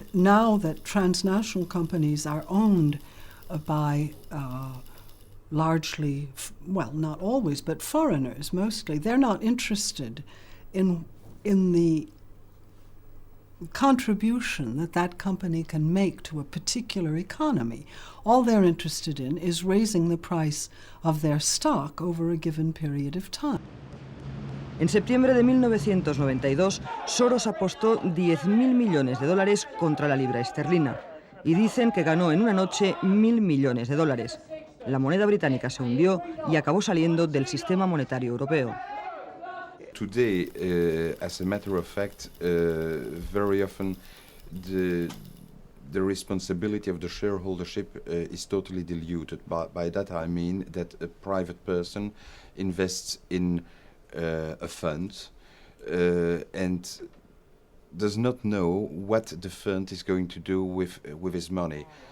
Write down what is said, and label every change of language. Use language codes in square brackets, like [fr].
[en] Now that transnational companies are owned by largely, well, not always, but foreigners mostly, they're not interested in the contribution that company can make to a particular economy. All they're interested in is raising the price of their stock over a given period of time. [es] En septiembre de 1992, Soros apostó $10.000 millones contra la libra esterlina y dicen que ganó en una noche $1.000 millones. La moneda británica se hundió y acabó saliendo del sistema monetario europeo. [en] Today, as a matter of fact, very often the responsibility of the shareholdership is totally diluted. By that I mean that a private person invests in a fund and does not know what the fund is going to do with his money.